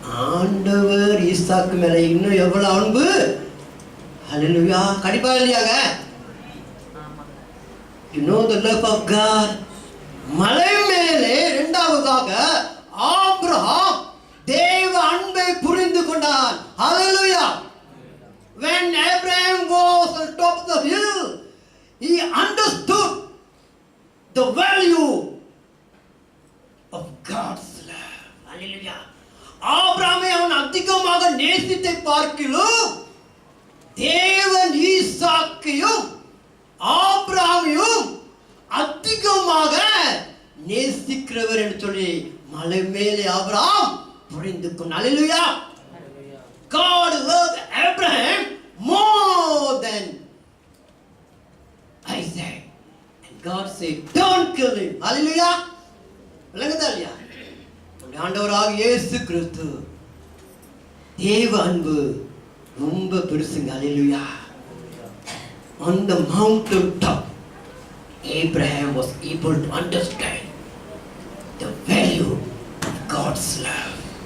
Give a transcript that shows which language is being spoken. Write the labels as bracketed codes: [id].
[ta] ஆண்டவர் ஈசாக்கு மேல இன்னும் எவ்வளவு அன்பு ஹல்லேலூயா கண்டிப்பா இல்லையாங்க? [en] You know the love of God. [ta] மலை மேலே இரண்டாவதாக ஆபிரகாம் தேவ அன்பை புரிந்து கொண்டான். [en] Hallelujah. When Abraham was on top of the hill, he understood the value of God's love. Hallelujah. [ta] ஆபிரகாமை அவன் அதிகமாக நேசித்தை பார்க்கிலும் தேவன் ஈசாக்கையும் ஆபிரகாமையும் அதிகமாக நேசிக்கிறவர் என்று சொல்லி மலை மேலே ஆபிரகாம் புரிந்து கொண்டான். [en] Hallelujah. God loved Abraham more than Isaac. And God said, don't kill him. [ta] Hallelujah. விளங்குதா இல்லையா? ஆண்டவராக இயேசு கிறிஸ்து தேவ அன்பு ரொம்ப பெருசுங்க. ஹல்லேலூயா. [en] On the mountain top, Abraham was able to understand the value of God's love.